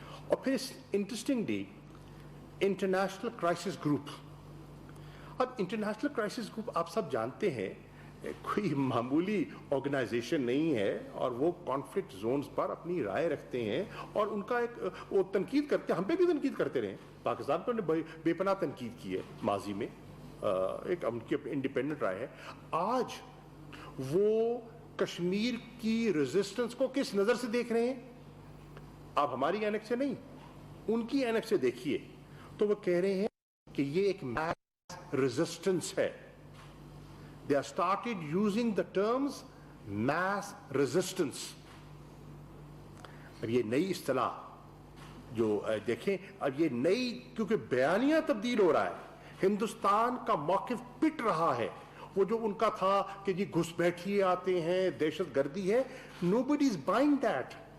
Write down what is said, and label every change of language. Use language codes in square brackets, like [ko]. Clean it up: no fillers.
[hi] और फिर interestingly international crisis group, अब इंटरनेशनल क्राइसिस ग्रुप आप सब जानते हैं कोई मामूली ऑर्गेनाइजेशन नहीं है और वो कॉन्फ्लिक्ट जोन्स पर अपनी राय रखते हैं और उनका एक वो तनकीद करते हैं। हम पे भी तनकीद करते रहे, पाकिस्तान पर बेपनाह तनकीद की है माजी में, एक उनकी इंडिपेंडेंट राय है। आज वो कश्मीर की रेजिस्टेंस को किस नजर से देख रहे हैं? आप हमारी एनेक्स से नहीं, उनकी एनेक्स से देखिए तो वो कह रहे हैं कि ये एक मैस रेजिस्टेंस है। [en] They have started using the terms mass resistance. [hi] अब ये नई इस्तिलाह जो देखें, अब ये नई, क्योंकि बयानिया तब्दील हो रहा है, हिंदुस्तान का मौक़िफ़ पिट रहा है। वो जो उनका था कि जी घुसपैठिए आते हैं, दहशत गर्दी है, [en] nobody is buying that.